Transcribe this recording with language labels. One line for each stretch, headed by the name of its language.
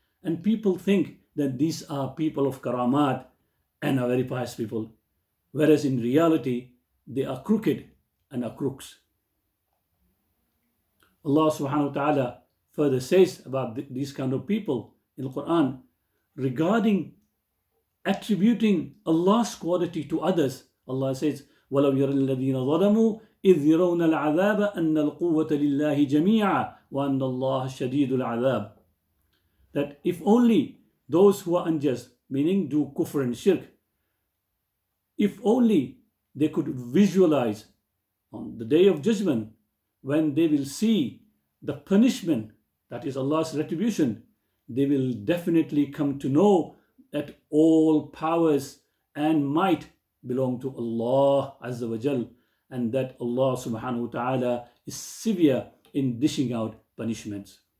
English: And people think that these are people of karamat and are very pious people, whereas in reality, they are crooked and are crooks. Allah subhanahu wa ta'ala further says about these kind of people in the Quran regarding attributing Allah's quality to others. Allah says,
Arabic: وَلَوْ يَرَى الَّذِينَ ظَلَمُوا إِذْ يَرَوْنَ الْعَذَابَ أَنَّ الْقُوَّةَ لِلَّهِ جَمِيعًا وَأَنَّ اللَّهَ شَدِيدُ الْعَذَابِ.
English: That if only those who are unjust, meaning do kufr and shirk, If only they could visualize on the day of judgment, when they will see the punishment, that is Allah's retribution, they will definitely come to know that all powers and might belong to Allah Azza wa Jal, and that Allah subhanahu wa ta'ala is severe in dishing out punishments.